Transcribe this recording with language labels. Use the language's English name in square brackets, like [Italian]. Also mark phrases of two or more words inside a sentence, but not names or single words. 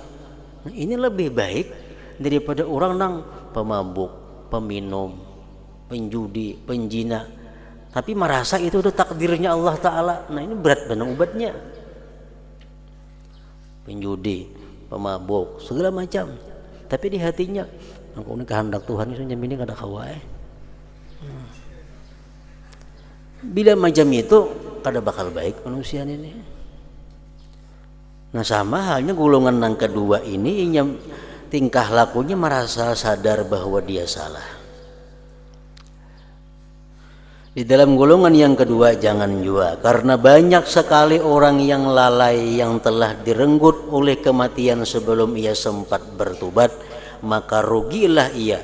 [Banjar] Nah, ini lebih baik daripada orang nang pemabuk, peminum, penjudi, penjina. Tapi merasa itu udah takdirnya Allah Ta'ala. Nah ini berat benar obatnya. Penjudi, pemabuk, segala macam. Tapi di hatinya, aku ini kehendak Tuhan itu ini kada kawai. Bila macam itu, kada bakal baik manusia ini. [Indonesian] Nah sama halnya golongan yang kedua ini, tingkah lakunya merasa sadar bahwa dia salah. Di dalam golongan yang kedua jangan jua, karena banyak sekali orang yang lalai yang telah direnggut oleh kematian sebelum ia sempat bertobat, maka rugilah ia.